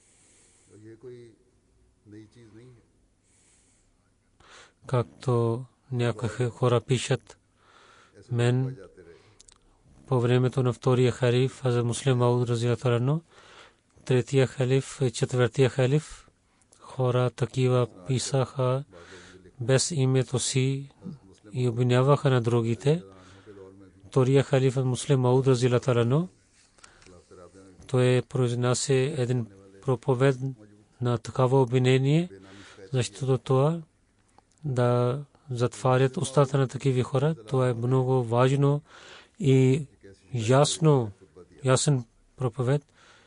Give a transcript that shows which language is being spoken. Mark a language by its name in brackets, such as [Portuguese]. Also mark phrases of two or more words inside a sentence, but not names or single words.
[Bulgarian] Както някои хора пишат, мен по времето на втория халиф, Хазрат Муслим Мауд [Arabic] رضي الله عنه, [Bulgarian] третия халиф и четвъртия халиф, хора такива писаха без името си и обвиняваха на другите. Втория халиф Муслим Мауд [Arabic] رضي الله عنه, [Bulgarian] той произнася един проповед на такава обвинение, защото това да затварят устата на такива хора. Това е много важно и ясен проповед.